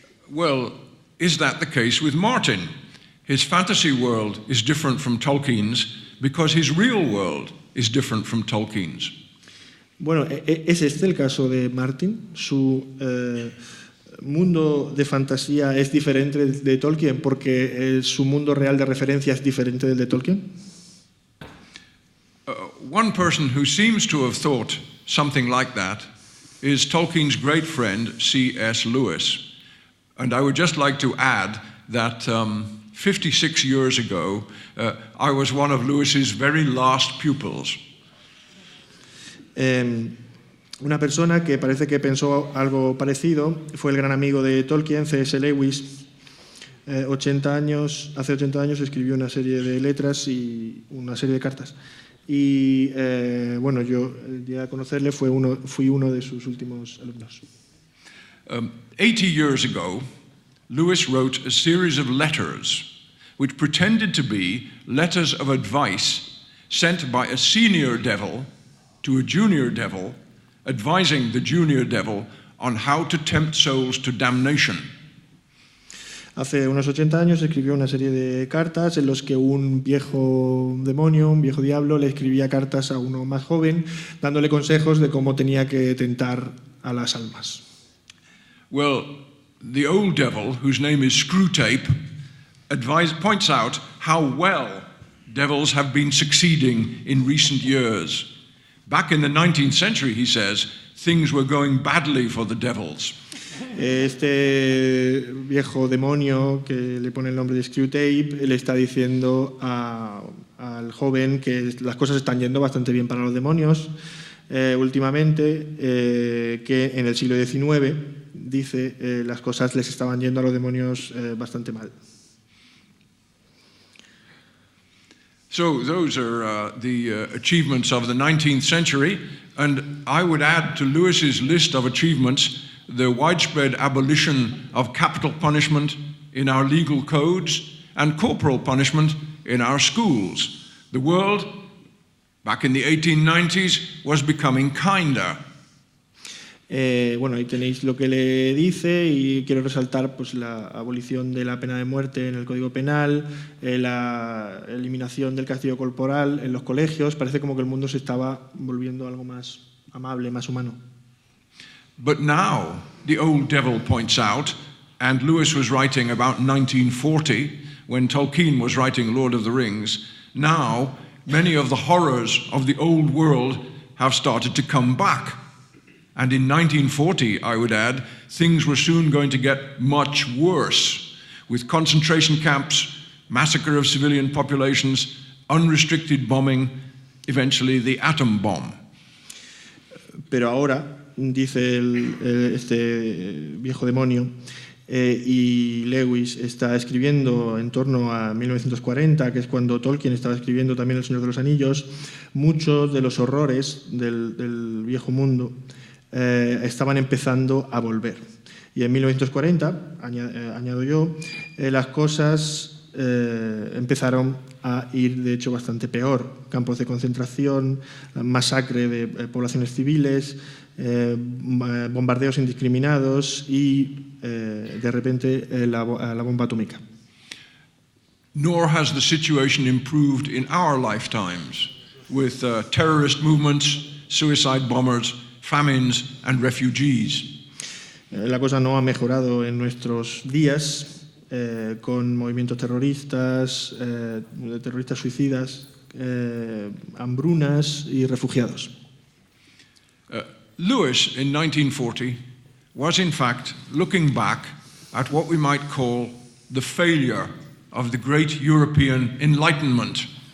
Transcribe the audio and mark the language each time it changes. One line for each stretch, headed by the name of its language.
English: Well, is that the case with Martin? His fantasy world is different from Tolkien's because his real world is different from Tolkien's.
Spanish: Bueno, ¿es este el caso de Martin? Su mundo de fantasía es diferente de Tolkien porque su mundo real de referencia es diferente del de Tolkien.
English: One person who seems to have thought something like that is Tolkien's great friend C.S. Lewis. And I would just like to add that 56 years ago, I was one of Lewis's very last pupils.
Spanish: Una persona que parece que pensó algo parecido fue el gran amigo de Tolkien, C.S. Lewis. Hace 80 años escribió una serie de letras y una serie de cartas. y bueno, yo el día de conocerle fui uno de sus últimos alumnos.
English: 80 years ago, Lewis wrote a series of letters which pretended to be letters of advice sent by a senior devil to a junior devil, advising the junior devil on how to tempt souls to damnation.
Spanish: Hace unos 80 años escribió una serie de cartas en los que un viejo demonio, un viejo diablo, le escribía cartas a uno más joven, dándole consejos de cómo tenía que tentar a las almas.
English: Well, the old devil, whose name is Screwtape, points out how well devils have been succeeding in recent years. Back in the 19th century, he says, things were going badly for the devils.
Spanish: Este viejo demonio que le pone el nombre de Screwtape le está diciendo al joven que las cosas están yendo bastante bien para los demonios últimamente, que en el siglo XIX, dice, las cosas les estaban yendo a los demonios bastante mal.
English: So those are the achievements of the 19th century, and I would add to Lewis's list of achievements the widespread abolition of capital punishment in our legal codes and corporal punishment in our schools. The world, back in the 1890s, was becoming kinder.
Spanish: Bueno, ahí tenéis lo que le dice, y quiero resaltar pues, la abolición de la pena de muerte en el Código Penal, la eliminación del castigo corporal en los colegios. Parece como que el mundo se estaba volviendo algo más amable, más humano.
English: But now, the old devil points out, and Lewis was writing about 1940, when Tolkien was writing Lord of the Rings, now many of the horrors of the old world have started to come back. And in 1940, I would add, things were soon going to get much worse, with concentration camps, massacre of civilian populations, unrestricted bombing, eventually the atom bomb.
Spanish: Pero ahora, dice este viejo demonio, y Lewis está escribiendo en torno a 1940, que es cuando Tolkien estaba escribiendo también El Señor de los Anillos, muchos de los horrores del viejo mundo estaban empezando a volver. Y en 1940, añado yo, las cosas empezaron a ir, de hecho, bastante peor. Campos de concentración, masacre de poblaciones civiles, bombardeos indiscriminados y, de repente, la bomba atómica.
English: Nor has the situation improved in our lifetimes, with terrorist movements, suicide bombers, famines and refugees.
Spanish: La cosa no ha mejorado en nuestros días, con movimientos terroristas, terroristas suicidas, hambrunas y refugiados.
English: Lewis, in 1940, was in fact looking back at what we might call the failure of the great European Enlightenment.